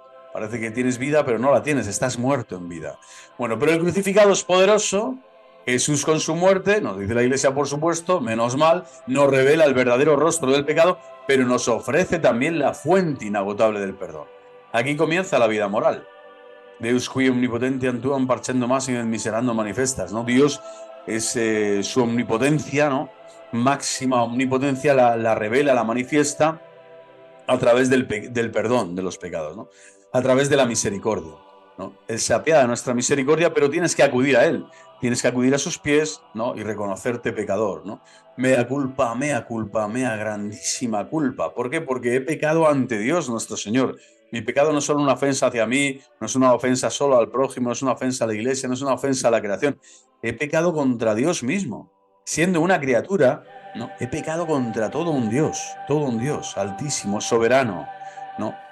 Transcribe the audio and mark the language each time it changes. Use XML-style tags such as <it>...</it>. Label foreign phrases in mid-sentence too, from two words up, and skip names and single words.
<es>Parece que tienes vida, pero no la tienes, estás muerto en vida. Bueno, pero el crucificado es poderoso. Jesús con su muerte, nos dice la Iglesia por supuesto, menos mal, nos revela el verdadero rostro del pecado, pero nos ofrece también la fuente inagotable del perdón. Aquí comienza la vida moral.</es> <la>Deus qui omnipotentiam tuam parcendo massime et miserando manifestas,</la> <es>¿no? Dios es su omnipotencia, ¿no? Máxima omnipotencia la revela, la manifiesta a través del perdón de los pecados, ¿no? A través de la misericordia, ¿no? Él se apiada de nuestra misericordia, pero tienes que acudir a Él, tienes que acudir a sus pies, ¿no? Y reconocerte pecador, ¿no?</es> <la>Mea culpa, mea grandísima culpa.</la> <es>¿Por qué? Porque he pecado ante Dios nuestro Señor. Mi pecado no es solo una ofensa hacia mí, no es una ofensa solo al prójimo, no es una ofensa a la iglesia, no es una ofensa a la creación. He pecado contra Dios mismo. Siendo una criatura, ¿no? He pecado contra todo un Dios altísimo, soberano, ¿no?</es>